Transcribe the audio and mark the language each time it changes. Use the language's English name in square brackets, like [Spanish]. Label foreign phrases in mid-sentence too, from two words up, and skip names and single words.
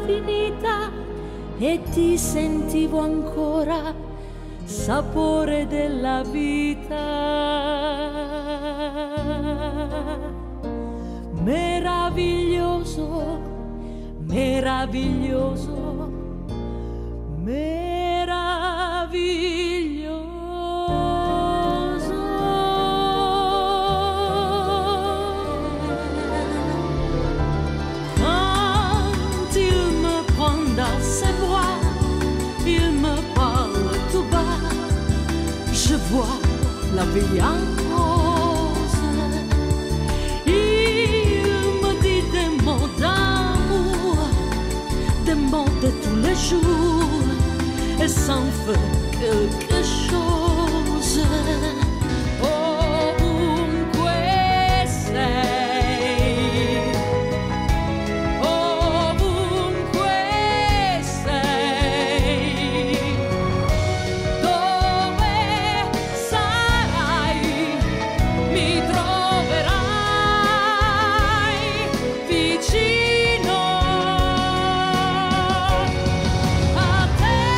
[Italian] finita e ti sentivo ancora sapore della vita. Meraviglioso, meraviglioso, meraviglioso. [French] Quand il me prend dans ses bras, il me parle tout bas, je vois la vie en rose. Il me dit des mots d'amour, des mots de tous les jours, et ça me fait quelque chose. [Italian] Ovunque sei, ovunque sei, dove sarai mi troverai vicino a te.